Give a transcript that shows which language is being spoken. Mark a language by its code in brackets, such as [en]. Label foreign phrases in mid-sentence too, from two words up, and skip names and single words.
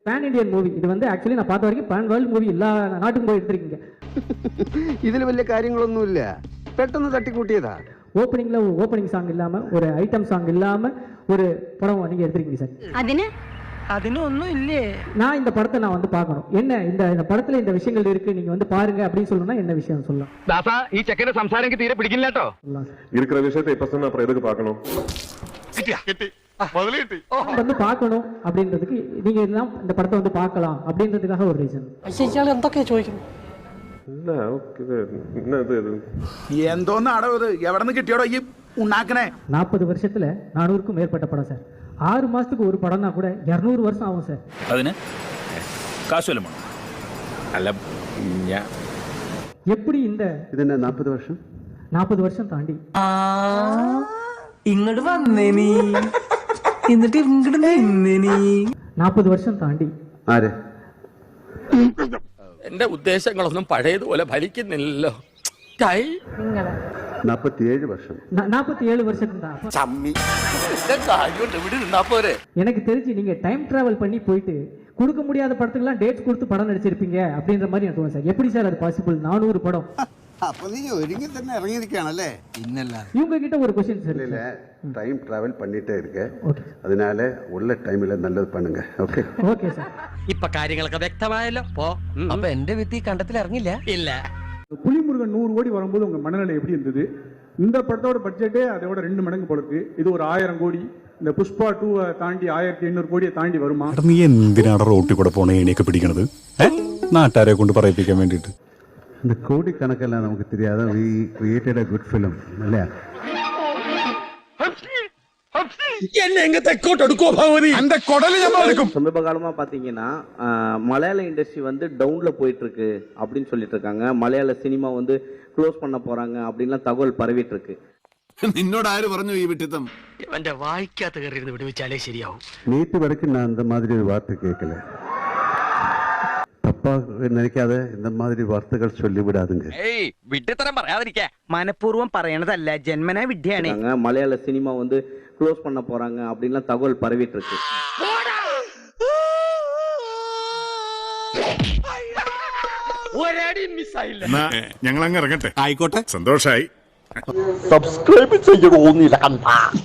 [en] pan Indian movie [ta] இது வந்து ஆக்சுவலி நான் பார்த்த வரைக்கும் [en] pan world movie [ta] எல்லா நாட்டுக்கும் போய் எடுத்திருக்கீங்க. [ml] ഇതിൽ വലിയ കാര്യങ്ങളൊന്നുമില്ല, പെട്ടെന്ന് തട്ടിക്കൂട്ടിയതാ. [ta] ஓப்பனிங்ல ஒரு ஓப்பனிங் சாங் இல்லாம ஒரு ஐட்டம் சாங் இல்லாம ஒரு படம் நீங்க எடுத்திருக்கீங்க சார். [ml] അതിനൊന്നും ഇല്ലേ? [ta] நான் இந்த படத்தை நான் வந்து பார்க்கணும், என்ன இந்த படத்துல இந்த விஷயங்கள் இருக்கு நீங்க வந்து பாருங்க அப்படின்னு சொல்லணும்னா என்ன விஷயம் சொல்லலாம்? [ml] ദാസാ ഈ ചെക്കന്റെ സംസാരം എനിക്ക് തീരെ പിടിക്കില്ല കേട്ടോ. [ta] சொல்லலாம் சார். இருக்கிற விஷயத்தை இப்ப சொன்ன அப்புறம் எதுக்கு பார்க்கணும்? வந்து பார்க்கணும் அப்படின்றதுக்கு நீங்க எல்லாம் இந்த படத்தை வந்து பார்க்கலாம் அப்படின்றதுக்காக ஒரு ரீசன். [ml] ഇയാൾ എന്തൊക്കെയാ ചോദിക്കുന്നു? [ta] என்ன இது [ml] എന്തോന്ന് അടവ്, എവിടെ നിന്ന് കിട്ടിയോടോ ഈ ഉണ്ടാക്കണേ? [ta] 40 வருஷத்துல 400க்கும் மேற்பட்ட படம் சார். 6 மாசத்துக்கு ஒரு படம்னா கூட 200 வருஷம் ஆகும் சார். [ml] അതിന് കാശുവല്ലമോ? അല്ല [ta] எப்படி இந்த [ml] ഇതെന്നാ 40 വർഷം? [ta] 40 வருஷம் தாண்டி [ml] ഇങ്ങോട്ട് വന്നേ നീ, എന്നിട്ട് ഇങ്ങോട്ട് നിന്നേ നീ. [ta] 40 வருஷம் தாண்டி [ml] ആര്? എന്റെ ഉദ്ദേശങ്ങളൊന്നും പഴയതുപോലെ ഫലിക്കുന്നില്ലല്ലോ. 47 വർഷം. [ta] 47 வருஷத்துக்கு தான். [ml] ഇവിടെ இருந்தா പോരെ. [ta] எனக்கு தெரிஞ்சு நீங்க [en] time travel [ta] பண்ணி போயிட்டு கொடுக்க முடியாத படத்துக்குலாம் டேட்ஸ் கொடுத்து படம் நடிச்சிருப்பீங்க அப்படின்ற மாதிரி எனக்கு தோணுது சார். எப்படி சார் அது பாசிபிள்? 400 படம். [ml] അപ്പൊ നീ ഒരുങ്ങി തന്നെ ഇറങ്ങിയിരിക്കുകയാണല്ലേ? [ta] இவங்க கிட்ட ஒரு क्वेश्चन சார். இல்ல [en] time travel [ta] பண்ணிட்டே இருக்க, ஓகே அதனால உள்ள டைம்ல நல்லது பண்ணுங்க. ஓகே ஓகே சார். [ml] ഇപ്പൊ കാര്യങ്ങളൊക്കെ വ്യക്തമായല്ലോ. പോ. അപ്പൊ എന്റെ വിത്ത് ഈ കണ്ടത്തിൽ ഇറങ്ങില്ല. ഇല്ല. [ta] புலிமுருகன் 100 கோடி வரும்போது உங்க மனநிலை எப்படி இருந்தது? இந்த படத்தோட பட்ஜெட்டே அதோட 2 மடங்கு போல இருக்கு. இது ஒரு 1000 கோடி. இந்த புஷ்பா 2 தாண்டி 1800 கோடியை தாண்டி வருமா? [ml] നീ എന്തിനാണ് റോട്ടിൽ കൂടെ പോണേ എണീക്കെ പിടിക്കണത്? നാട്ടുകാരെ കൊണ്ട് പറയിപ്പിക്കാൻ വേണ്ടിട്ട്. [ta] இந்த கோடி கணக்கெல்லாம் நமக்கு தெரியாத. [en] we created a good film അല്ലേ? [ml] എന്നെ എങ്ങ തെക്കോട്ടെടുക്കോ ഭഗവതി. എന്റെ കൊടല് നമ്മൾ എടുക്കും. [ta] சமீப காலமா பாத்தீங்கன்னா மலையாள இண்டஸ்ட்ரி வந்து டவுன்ல போயிட்டு இருக்கு அப்படின்னு சொல்லிட்டு இருக்காங்க. மலையாள சினிமா வந்து க்ளோஸ் பண்ண போறாங்க அப்படின்லாம் தகவல் பரவிட்டு இருக்கு. [ml] നിന്നോട് ആര് പറഞ്ഞു ഈ വിട്ടിത്തം? എന്റെ വായിക്കാത്ത കയറി ഇരുന്ന് വിടുവിച്ചാലേ ശരിയാവും. [ta] நேற்று வரைக்கும் நான் அந்த மாதிரி ஒரு வார்த்தை கேட்கல. தப்பா நினைக்காத, இந்த மாதிரி வார்த்தைகள் சொல்லி விடாதுங்க. [ml] വിട്ടിത്തരം പറയാതിരിക്കാ. മനഃപൂർവ്വം പറയണതല്ല, ജന്മനാ വിദ്യയാണ്. [ta] மலையாள சினிமா வந்து க்ளோஸ் பண்ண போறாங்க அப்படின்லாம் தகவல் பரவிட்டு இருக்கு. [ml] ഒരടി മിസ്സായില്ല. ഞങ്ങൾ അങ്ങ് ഇറങ്ങട്ടെ. ആയിക്കോട്ടെ, സന്തോഷായി. സബ്സ്ക്രൈബ് ചെയ്യണോന്നില്ല കണ്ടാ.